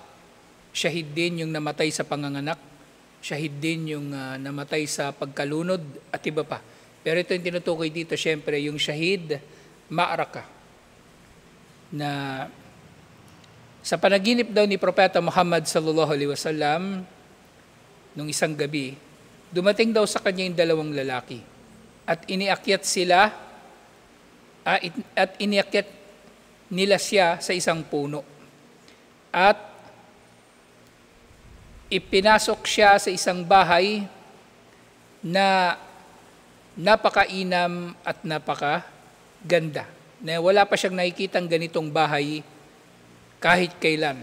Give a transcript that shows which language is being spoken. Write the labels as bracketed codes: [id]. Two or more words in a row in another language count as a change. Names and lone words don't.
[tl] Syahid din yung namatay sa panganganak. Syahid din yung namatay sa pagkalunod at iba pa. Pero ito yung tinutukoy dito, syempre, yung syahid ma'araka na sa panaginip daw ni Propeta Muhammad [ar] صلى الله عليه وسلم [tl] nung isang gabi, dumating daw sa kanya yung dalawang lalaki at iniakyat nila siya sa isang puno at ipinasok siya sa isang bahay na napakainam at napakaganda, na wala pa siyang nakikitang ganitong bahay kahit kailan.